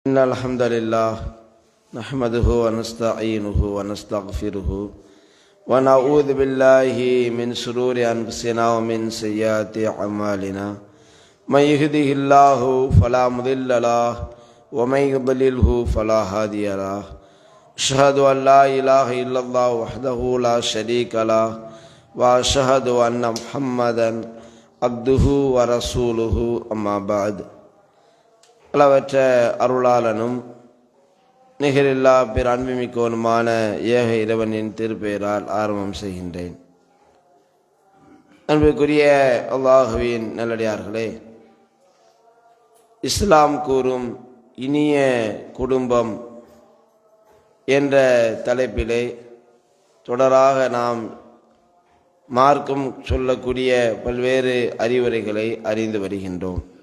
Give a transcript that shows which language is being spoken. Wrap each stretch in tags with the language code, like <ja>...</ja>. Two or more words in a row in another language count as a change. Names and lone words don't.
<ar>إن الحمد لله نحمده ونستعينه ونستغفره ونعوذ بالله من شرور أنفسنا ومن سيئات أعمالنا من يهده الله فلا مضل له ومن يضلله فلا هادي له أشهد أن لا إله إلا الله وحده لا شريك له وأشهد أن محمدا عبده ورسوله أما بعد.</ar> <ta>அளவற்ற அருளாளனும் நிகரில்லா பிற அன்புமிக்கோனுமான ஏக இறைவனின் திருப்பெயரால் ஆரம்பம் செய்கின்றேன். அன்புக்குரிய அல்லாஹுவின் நல்லடியார்களே, இஸ்லாம் கூறும் இனிய குடும்பம் என்ற தலைப்பிலே தொடராக நாம் மார்க்கம் சொல்லக்கூடிய பல்வேறு அறிவுரைகளை அறிந்து வருகின்றோம்.</ta>